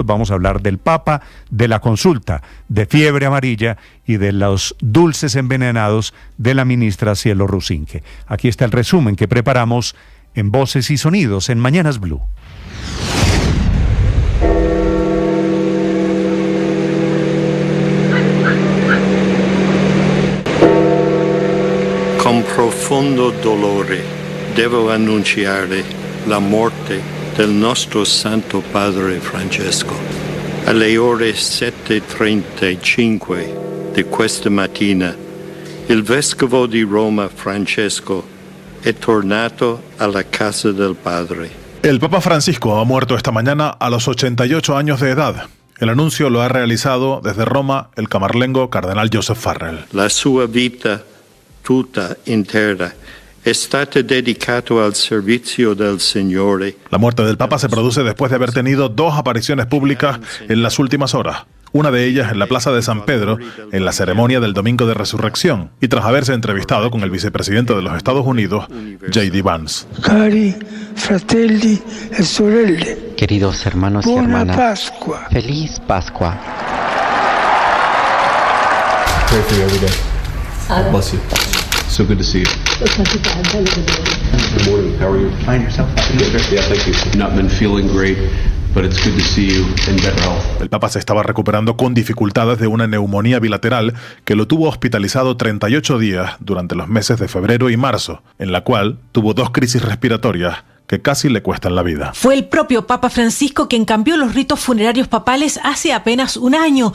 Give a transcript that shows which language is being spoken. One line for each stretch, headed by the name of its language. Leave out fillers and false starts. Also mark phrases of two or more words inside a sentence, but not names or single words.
Spanish: Vamos a hablar del Papa, de la consulta, de fiebre amarilla y de los dulces envenenados de la ministra Cielo Rusinque. Aquí está el resumen que preparamos en Voces y Sonidos en Mañanas Blue.
Italian: Con profondo dolore devo annunciare la morte del nostro Santo Padre Francesco. Alle ore 7:35 di questa mattina, il Vescovo di Roma Francesco è tornato alla casa del Padre.
Spanish: El Papa Francisco ha muerto esta mañana a los 88 años de edad. El anuncio lo ha realizado desde Roma el camarlengo cardenal Joseph Farrell.
Italian: La sua vita tutta intera è stata dedicata al servizio del Signore.
Spanish: La muerte del Papa se produce después de haber tenido 2 apariciones públicas en las últimas horas. una de ellas en la Plaza de San Pedro, en la ceremonia del Domingo de Resurrección, y tras haberse entrevistado con el vicepresidente de los Estados Unidos, J.D. Vance.
Italian: Cari fratelli e sorelle.
Spanish: Queridos hermanos y hermanas, Pascua. Feliz Pascua.
English: Pray for you every day. Bless you. So good to see you. Good morning. How are you? Find yourself. Yeah, thank you. I've not been feeling great, but it's good to see you in better health.
Spanish: El Papa se estaba recuperando con dificultades de una neumonía bilateral que lo tuvo hospitalizado 38 días durante los meses de febrero y marzo, en la cual tuvo 2 crisis respiratorias que casi le cuestan la vida. Fue el propio Papa Francisco quien cambió los ritos funerarios papales hace apenas un año.